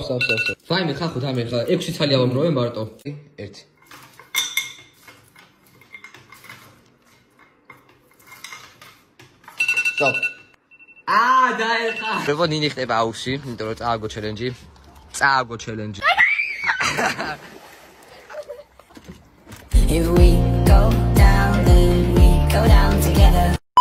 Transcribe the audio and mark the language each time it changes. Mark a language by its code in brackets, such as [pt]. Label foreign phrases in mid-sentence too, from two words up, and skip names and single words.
[ka] Fine, ხახო თამე ხა 6 ცალი ავამროვე მარტო. 1. Stop. დაეხა. ბებო ნინი ხდება აუში, იმიტომ რომ წააგო ჩელენჯი. [en] If we go down, then we go down together.